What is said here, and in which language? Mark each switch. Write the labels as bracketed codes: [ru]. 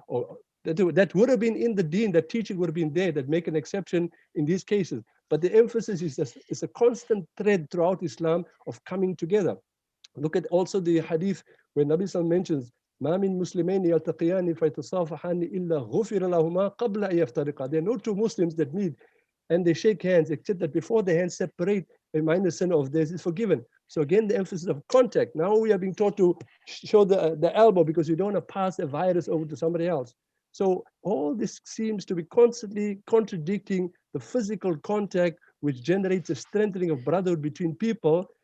[en] Or that would have been in the deen, that teaching would have been there, that make an exception in these cases. But the emphasis is a constant thread throughout Islam of coming together. Look at also the hadith where Nabi Sallallahu mentions, [ar] ما من مسلمين يلتقيان فيتصافحان إلا غفر لهما قبل أن يفترقا. [en] There are no 2 Muslims that meet and they shake hands, except that before the hands separate, a minor sin of theirs is forgiven. So again, the emphasis of contact. Now we are being taught to show the elbow because you don't want to pass a virus over to somebody else. So all this seems to be constantly contradicting the physical contact, which generates a strengthening of brotherhood between people.